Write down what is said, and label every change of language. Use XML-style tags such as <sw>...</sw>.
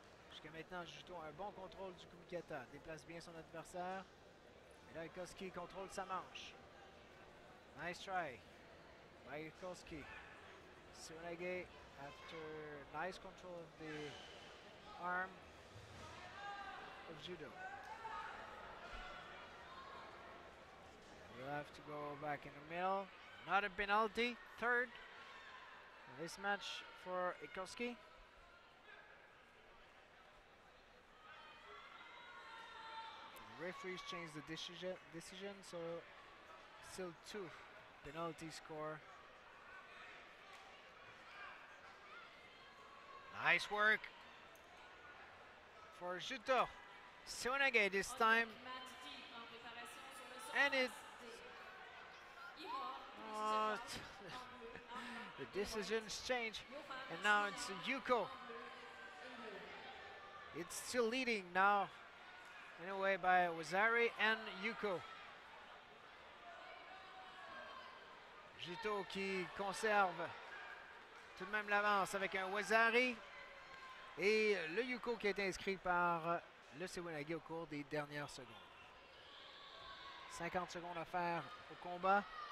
<fr>Jusqu'à maintenant, Juto a un bon contrôle du Kumikata. Déplace bien son adversaire. Et là, Koski contrôle sa manche.</fr> <en>Nice try by Koski. Suwanage, after nice control of the arm of Judo. We'll have to go back in the middle. Not a penalty. Third this match for Ikoski. The referees changed the decision, so still 2 penalty score. Nice work for Juto. Suwanage this time.</en> <fr>Matt D en préparation sur le</fr> <en>And it</en> <fr>surface D. Ivar,</fr> <en>the decisions change, and now it's Yuko. It's still leading now in a way by Wazari and Yuko.</en> <fr>Juto qui conserve tout de même l'avance avec un Wazari et le Yuko qui a été inscrit par le Suwanage au cours des dernières secondes. 50 secondes à faire au combat.</fr>